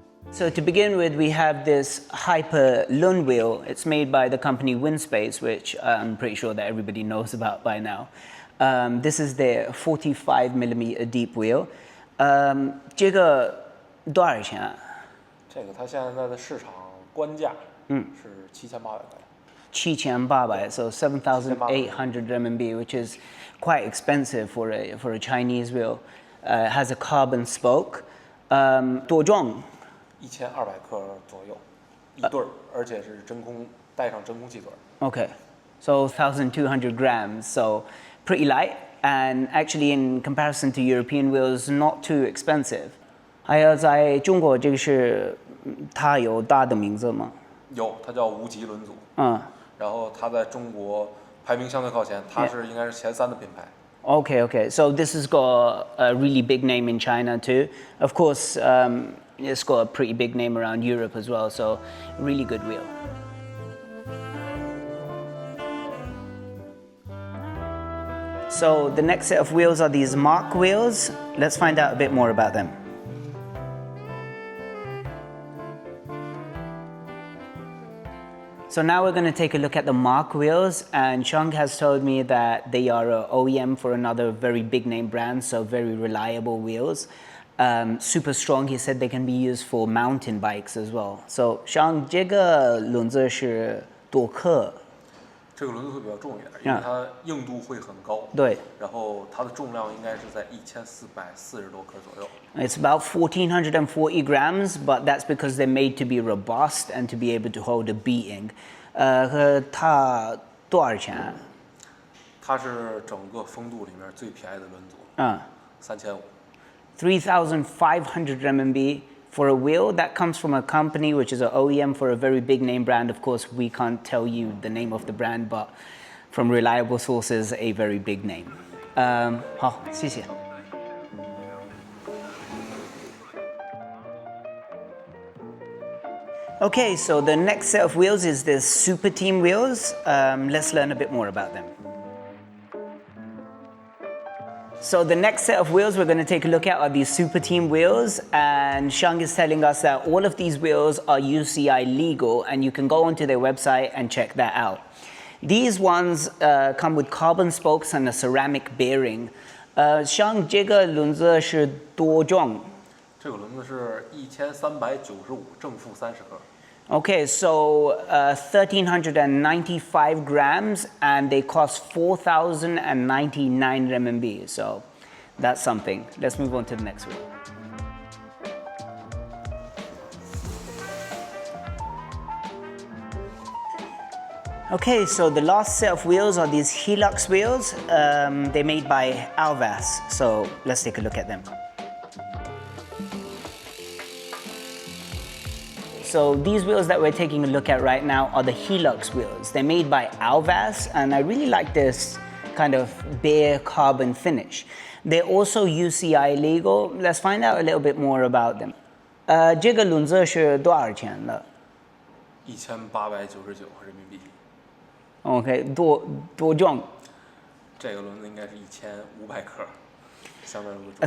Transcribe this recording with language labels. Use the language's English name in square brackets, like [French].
[English] So to begin with, we have this Hyper Lun wheel. It's made by the company Winspace, which I'm pretty sure that everybody knows about by now. This is their 45mm deep wheel. [Chinese] 这个多少钱啊？这个它现在的市场官价是7800块。 [English] 7800, so 7,800 RMB, which is quite expensive for a Chinese wheel. It has a carbon spoke. [Chinese] 多重？1200克左右，一对儿，而且是带上真空气嘴。 [English] Okay, so 1,200 grams, so pretty light, and actually in comparison to European wheels, not too expensive. [Chinese] 还有在中国这个是它有大的名字吗？有，它叫无极轮组。然后它在中国排名相对靠前，它是应该是前3的品牌。 [English] Okay, so this has got a really big name in China too. Of course, it's got a pretty big name around Europe as well, so really good wheel. So the next set of wheels are these Mach wheels. Let's find out a bit more about them. So now we're going to take a look at the Mach wheels, and Shang has told me that they are an OEM for another very big name brand, so very reliable wheels. Super strong. He said they can be used for mountain bikes as well. [Chinese] So Shang, 这个轮子是多克？这个轮子会比较重一点，因为它硬度会很高。对。然后它的重量应该是在1440多克左右。 [English] It's about 1,440 grams, but that's because they're made to be robust and to be able to hold a beating. [Chinese] 和它多少钱？它是整个风度里面最便宜的轮组。 3500。 [English] 3,500 RMB for a wheel. That comes from a company which is an OEM for a very big name brand. Of course, we can't tell you the name of the brand, but from reliable sources, a very big name. [Chinese] 好，谢谢。 [English] Okay, so the next set of wheels is the Superteam wheels. Let's learn a bit more about them. So the next set of wheels we're going to take a look at are these Superteam wheels, and Shang is telling us that all of these wheels are UCI legal, and you can go onto their website and check that out. These ones come with carbon spokes and a ceramic bearing. [Chinese] Shang, 这个轮子是多重？这个轮子是1395，正负30克。 [English] Okay, so 1,395 grams, and they cost 4,099 RMB. So that's something. Let's move on to the next wheel. Okay, so the last set of wheels are these Helux wheels. They're made by Alvas. So let's take a look at them. So these wheels that we're taking a look at right now are the Helux wheels. They're made by Alvas, and I really like this kind of bare carbon finish. They're also UCI legal. Let's find out a little bit more about them. [Chinese] 这个轮子是多少钱的？1899人民币。 OK，多重？这个轮子应该是1500克，相当于重。